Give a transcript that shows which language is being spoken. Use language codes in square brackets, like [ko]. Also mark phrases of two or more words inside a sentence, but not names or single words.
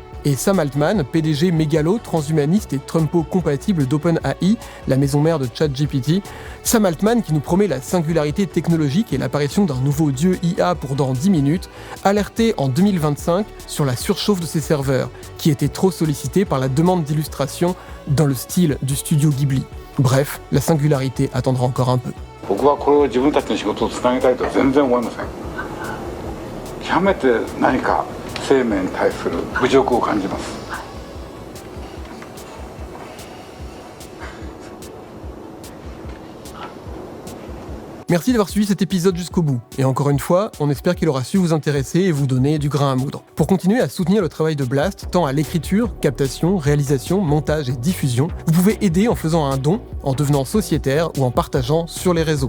[fr] Et Sam Altman, PDG mégalo, transhumaniste et Trumpo-compatible d'OpenAI, la maison mère de ChatGPT, Sam Altman qui nous promet la singularité technologique et l'apparition d'un nouveau dieu IA pour dans 10 minutes, alertait en 2025 sur la surchauffe de ses serveurs, qui étaient trop sollicités par la demande d'illustration dans le style du studio Ghibli. Bref, la singularité attendra encore un peu. [ja] 僕はこれを自分たちの仕事をつなげたいとは全然思いません。極めて何か生命に対する侮辱を感じます。 [fr] Merci d'avoir suivi cet épisode jusqu'au bout. Et encore une fois, on espère qu'il aura su vous intéresser et vous donner du grain à moudre. Pour continuer à soutenir le travail de Blast, tant à l'écriture, captation, réalisation, montage et diffusion, vous pouvez aider en faisant un don, en devenant sociétaire ou en partageant sur les réseaux.